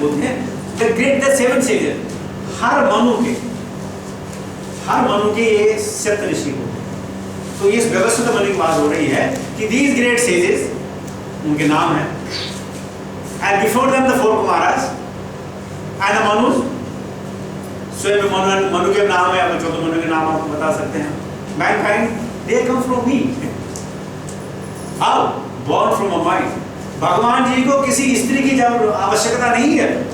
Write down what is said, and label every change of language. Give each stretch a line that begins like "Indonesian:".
Hindi: बोलते हैं
English: the great the 7 sages,
Hindi: हर मनु के ये 7 ऋषि होते हैं। तो इस व्यवस्थित मनु की बात हो रही है कि
English: these great sages,
Hindi: उनके नाम है,
English: and before them the 4
Hindi: Kumaras
English: and the Manus,
Hindi: स्वयं मनु के नाम है, अब 14 मनु के नाम आप बता सकते हैं।
English: Mankind, they come from me. How? Born from a mind.
Hindi: भगवान जी को किसी स्त्री की आवश्यकता नहीं है।